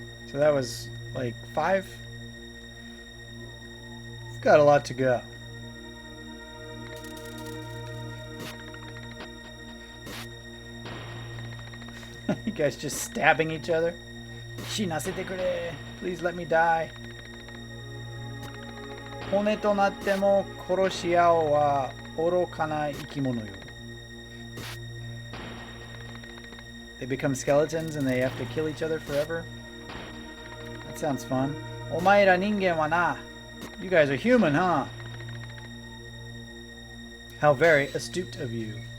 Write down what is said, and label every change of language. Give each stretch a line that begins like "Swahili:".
English: So that was like 5. It's got a lot to go. You guys just stabbing each other.
Japanese: Shinasete kure.
English: Please let me die.
Japanese: 骨となっても殺し合おうは愚かな生き物よ。
English: They become skeletons and they have to kill each other forever? That sounds fun.
Japanese: お前ら人間はな。
English: You guys are human, huh? How very astute of you.